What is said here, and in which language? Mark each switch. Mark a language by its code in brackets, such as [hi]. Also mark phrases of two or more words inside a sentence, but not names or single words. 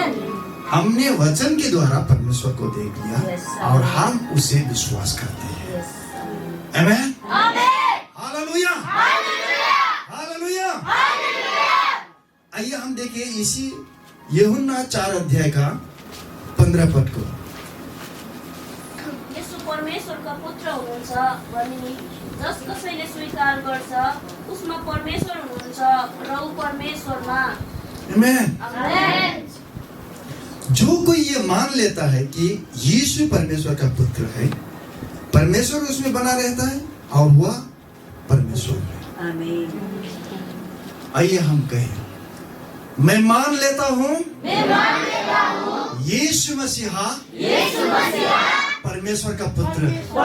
[hi] हमने वचन के द्वारा परमेश्वर को देख लिया और हम उसे विश्वास करते हैं। आमेन। हालेलुया, हालेलुया। आइए हम देखिए इसी यूहन्ना 4 अध्याय का 15 पद को। [ne] यसो परमेश्वरका पुत्र हुनुहुन्छ भनी जस कसैले स्वीकार गर्छ उसमा परमेश्वर हुनुहुन्छ र ऊ परमेश्वरमा। आमेन। आमेन। [hi] जो कोई ये मान लेता है कि यीशु परमेश्वर का पुत्र है, परमेश्वर उसमें बना रहता है और वह परमेश्वर में। आमीन। आइए हम कहें, मैं मान लेता हूँ यीशु मसीहा परमेश्वर का पुत्र है।